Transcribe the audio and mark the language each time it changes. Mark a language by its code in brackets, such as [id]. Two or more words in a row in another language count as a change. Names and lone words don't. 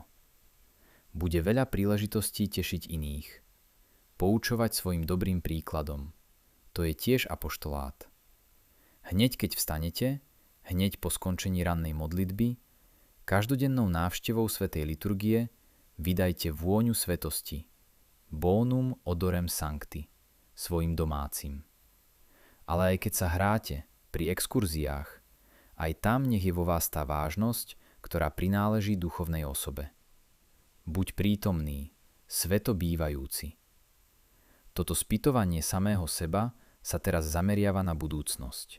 [sk] Bude veľa príležitostí tešiť iných. Poučovať svojim dobrým príkladom. To je tiež apoštolát. Hneď keď vstanete, hneď po skončení rannej modlitby, každodennou návštevou svätej liturgie vydajte vôňu svetosti, [la] bonum odorem sancti, [sk] svojim domácim. Ale aj keď sa hráte pri exkurziách, aj tam nech je vo vás tá vážnosť, ktorá prináleží duchovnej osobe. Buď prítomný, sveto bývajúci. Toto spytovanie samého seba sa teraz zameriava na budúcnosť.